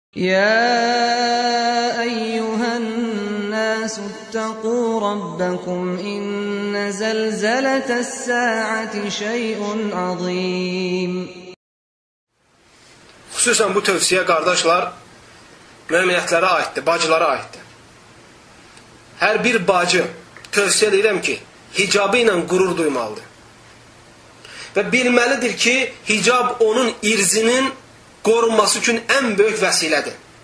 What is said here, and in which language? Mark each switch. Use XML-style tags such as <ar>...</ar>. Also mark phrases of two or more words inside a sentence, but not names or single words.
<ar>يا أيها الناس اتقوا ربكم إن زلزلة الساعة شيء عظيم.</ar> <az>Xüsusən bu tövsiyə, qardaşlar, müəminiyyətlərə aiddir, bacılara aiddir. Hər bir bacı tövsiyə edirəm ki, hicabı ilə qürur duymalıdır. Və bilməlidir ki, hicab onun irzinin qorunması üçün ən böyük vəsilədir.</az>